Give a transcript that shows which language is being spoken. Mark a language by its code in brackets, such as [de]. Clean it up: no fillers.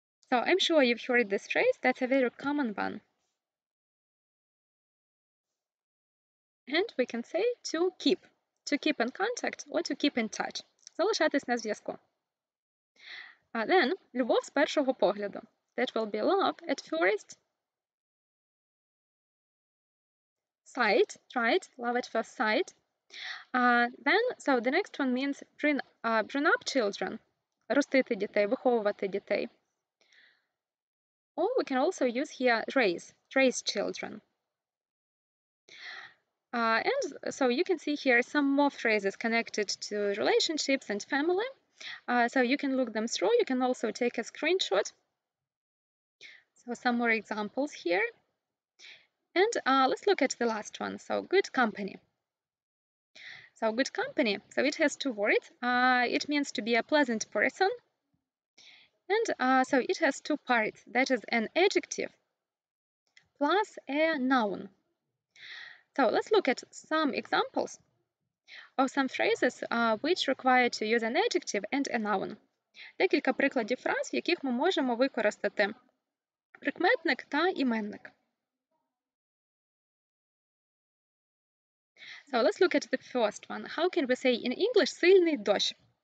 [en] So I'm sure you've heard this phrase. That's a very common one. And we can say to keep in contact or to keep in touch. [uk] Залишатись на зв'язку. Then, любов з першого погляду. [en] That will be love at first sight, right? Love at first sight. Then, so the next one means bring up children. [uk] Ростити дітей, виховувати дітей. [en] Or we can also use here raise children. And so you can see here some more phrases connected to relationships and family. So you can look them through. You can also take a screenshot. So some more examples here. And let's look at the last one. So good company. So good company. So it has two words. It means to be a pleasant person. And so it has two parts. That is an adjective plus a noun. So let's look at some examples of some phrases which require to use an adjective and a noun. [uk] Декілька прикладів фраз, в яких ми можемо використати прикметник та іменник. [en] So let's look at the first one. How can we say in English [uk] сильний дощ?